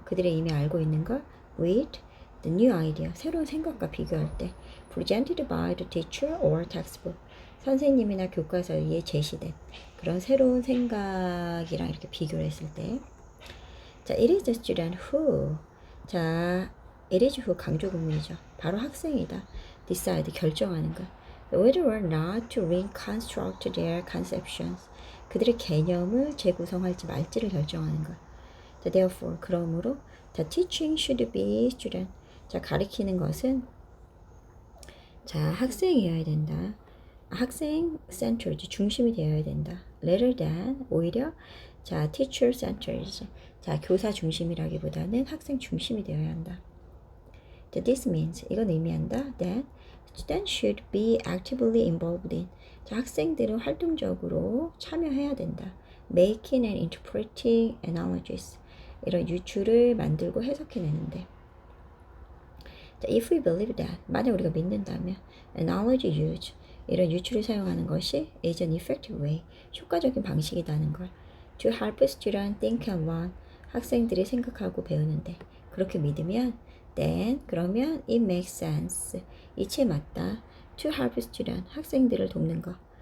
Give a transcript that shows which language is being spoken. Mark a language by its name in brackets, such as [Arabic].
[Korean] 그들이 이미 알고 있는 걸 [English] with the new idea. [Korean] 새로운 생각과 비교할 때. [English] Presented by the teacher or textbook. [Korean] 선생님이나 교과서에 제시된 그런 새로운 생각이랑 이렇게 비교를 했을 때. [English] 자, it is the student who. 자, it is who [Korean] 강조 구문이죠. 바로 학생이다. decide, 결정하는 것. [English] whether or not to reconstruct their conceptions. [Korean] 그들의 개념을 재구성할지 말지를 결정하는 것. [English] 자, therefore, [Korean] 그러므로 [English] the teaching should be student. [Korean] 자, 가리키는 것은 자, 학생이어야 된다. 학생 centered, 중심이 되어야 된다. [English] rather than, [Korean] 오히려 자, [English] teacher centered. [Korean] 자, 교사 중심이라기보다는 학생 중심이 되어야 한다. [English] This means, [Korean] 이건 의미한다. [English] That students should be actively involved in. [Korean] 자, 학생들은 활동적으로 참여해야 된다. [English] Making and interpreting analogies. [Korean] 이런 유추를 만들고 해석해내는데. 자, [English] if we believe that, [Korean] 만약 우리가 믿는다면 [English] analogy use, [Korean] 이런 유추를 사용하는 것이 [English] is an effective way, [Korean] 효과적인 방식이라는 걸 [English] to help students think and learn, [Korean] 학생들이 생각하고 배우는데 그렇게 믿으면 then, 그러면 [English] it makes sense, [Korean] 이치에 맞다 [English] to help students, [Korean] 학생들을 돕는 것